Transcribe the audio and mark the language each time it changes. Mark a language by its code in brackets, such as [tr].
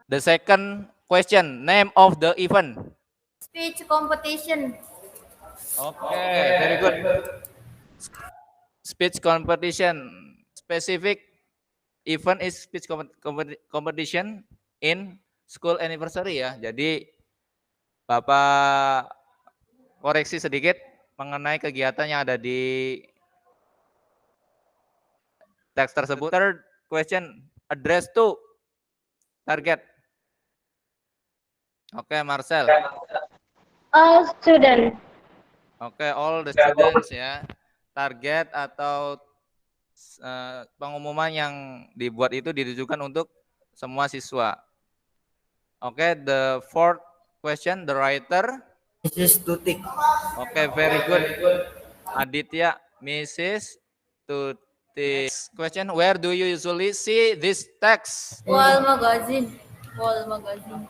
[en] The second question, name of the event. Speech competition. Okay, very good. Speech competition. Specific event is speech competition in school anniversary ya. [id] Jadi Bapak koreksi sedikit mengenai kegiatan yang ada di teks tersebut. [en] Third question, address to target. Oke, Marcel. All students. Oke, all the students ya. [id] Target atau pengumuman yang dibuat itu ditujukan untuk semua siswa. [en] Oke, the fourth question, the writer. Mrs. Tutik. Oke, very good. Aditya, Mrs. Tutik. Question, where do you usually see this text? Wall magazine. Wall magazine.